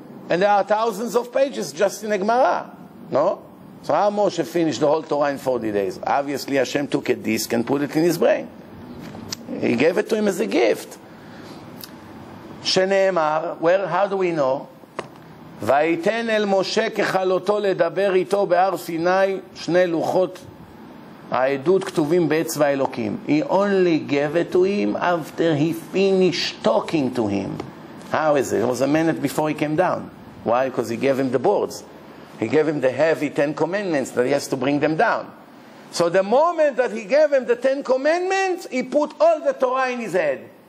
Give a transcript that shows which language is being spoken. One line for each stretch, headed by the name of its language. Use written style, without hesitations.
English: And there are thousands of pages just in a Gemara. No? So how Moshe finished the whole Torah in 40 days? Obviously Hashem took a disc and put it in his brain. He gave it to him as a gift. Shene'emar, where, how do we know?
Hebrew: ויתן אל משה ככלותו לדבר איתו בהר סיני 2 לוחות העדות כתובים באצבע אלוקים.
English: He only gave it to him after he finished talking to him. How is it? It was a minute before he came down. Why? Because he gave him the boards. He gave him the heavy 10 commandments that he has to bring them down. So the moment that he gave him the 10 commandments, he put all the Torah in his head.